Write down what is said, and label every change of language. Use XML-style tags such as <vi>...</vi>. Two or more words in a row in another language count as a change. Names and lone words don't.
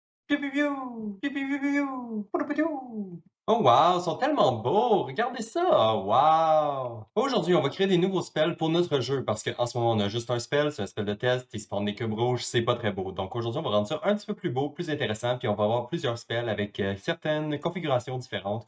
<fr>Piou, piou, piou! Piou, piou, piou, piou! Poudou, poudou! Oh wow, ils sont tellement beaux! Regardez ça! Wow! Aujourd'hui, on va créer des nouveaux spells pour notre jeu parce qu'en ce moment, on a juste un spell, c'est un spell de test, il spawn des cubes rouges, c'est pas très beau. Donc aujourd'hui, on va rendre ça un petit peu plus beau, plus intéressant, puis on va avoir plusieurs spells avec certaines configurations différentes.</fr>